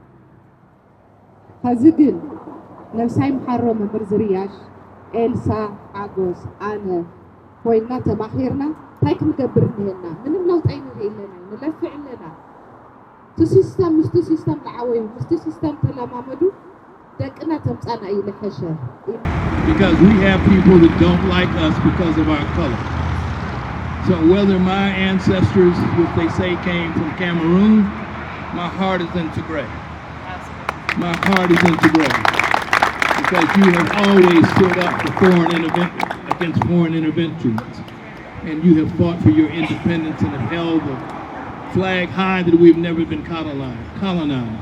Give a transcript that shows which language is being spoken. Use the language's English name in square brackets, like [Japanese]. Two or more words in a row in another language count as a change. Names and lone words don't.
[Tigrinya] ሕዚ ግን ነብሳይ ምሓሮ መምህር ዝርያሽ ኤልሳ ዓጎስ ኣነ ኮይና ተማኺርና እንታይ ክንገብር ንሄና ምንም ለውጥ ኣይንርኢለና ንለፍዕ ኣለና እቲ ሲስተም ምስቲ ሲስተም ዝዓወዩ ምስቲ ሲስተም ተለማመዱ ደቅና ተምፃና እዩ ዝሐሸ [English] because we have people that don't like us because of our color. So whether my ancestors, which they say came from Cameroon, my heart is in Tigray. My heart is in Tigray. because you have always stood up for against foreign interventions, and you have fought for your independence and have held the flag high that we've never been colonized.